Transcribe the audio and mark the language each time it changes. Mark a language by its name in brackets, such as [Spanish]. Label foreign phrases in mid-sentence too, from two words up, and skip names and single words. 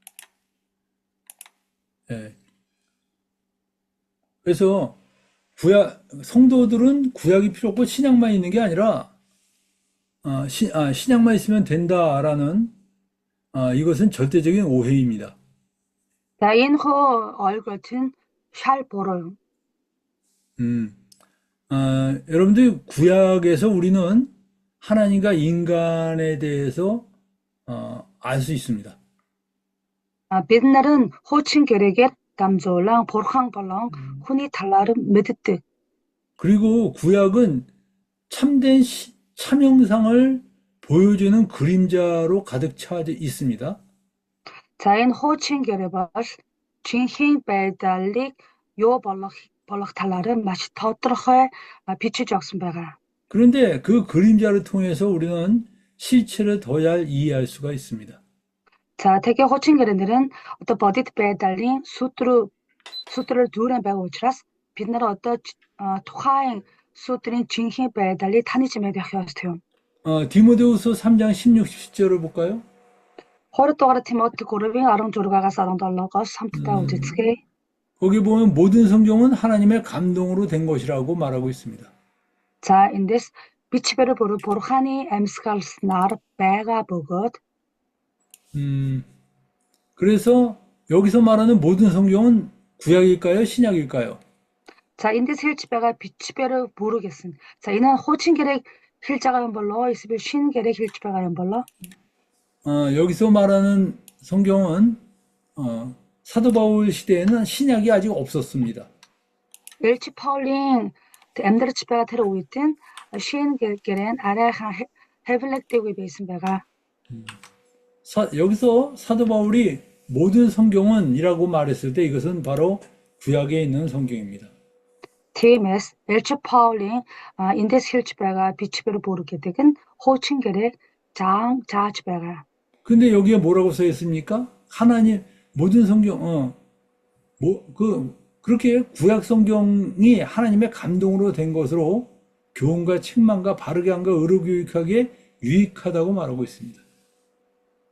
[Korean] 예. 그래서 성도들은 구약이 필요 없고 신약만 있는 게 아니라 신약만 있으면 된다라는 이것은 절대적인 오해입니다. [Mongolian] За, энэхүү ойлголт нь шал буруу юм. [Korean] 여러분들 구약에서 우리는 하나님과 인간에 대해서 알 수 있습니다. [Mongolian] Бид нар нь хуучин гэрээгээр дамжуулан бурхан болон хүний талаар мэддэг. [Korean] 그리고 구약은 참된 참형상을 보여주는 그림자로 가득 차 있습니다. [Mongolian] За, энэ хуучин гэрээ бол жинхэнэ байдлыг юу болох талаар маш тодорхой бичиж өгсөн байгаа. [Korean] 그런데 그 그림자를 통해서 우리는 실체를 더 잘 이해할 수가 있습니다. [Mongolian] За, тэгээ хуучин гэрээнээр нь одоо бодит байдлын сүтрэл дүүрэн байгаа учраас бид нар одоо тухайн сүтрийн жинхэнэ байдлыг таних мэдэх ёстой юм. [Korean] 디모데후서 3장 16, 17절을 볼까요? [Mongolian] 2-р Тимоти 3-ийн 16-аас 17-оос хамтдаа үзэцгээе. [Korean] 거기 보면 모든 성경은 하나님의 감동으로 된 것이라고 말하고 있습니다. [Mongolian] За, эндээс бичгээр бурханы амьсгалснаар байгаа бөгөөд [Korean] 그래서 여기서 말하는 모든 성경은 구약일까요? 신약일까요? [Mongolian] За, эндээс хэлж байгаа бичгээр бүрэг гэсэн. За, энэ нь хуучин гэрээг хэлж байгаа юм болоо эсвэл шинэ гэрээг хэлж байгаа юм болоо? [Korean] 여기서 말하는 성경은 사도 바울 시대에는 신약이 아직 없었습니다. [Mongolian] Элч Паулийн амьдарч байгаа тэр үед нь шинэ гэрээн арайхан хэвлэгдээгүй байсан байгаа. [Korean] 여기서 사도 바울이 모든 성경은이라고 말했을 때 이것은 바로 구약에 있는 성경입니다. [Mongolian] TMS Элч Паулийн эндээс хэлж байгаа бичгээр бүрэг гэдэг нь хуучин гэрээг зааж байгаа. [Korean] 근데 여기에 뭐라고 써 있습니까? 하나님 모든 성경 그렇게 구약 성경이 하나님의 감동으로 된 것으로 교훈과 책망과 바르게 함과 의로 교육하기에 유익하다고 말하고 있습니다.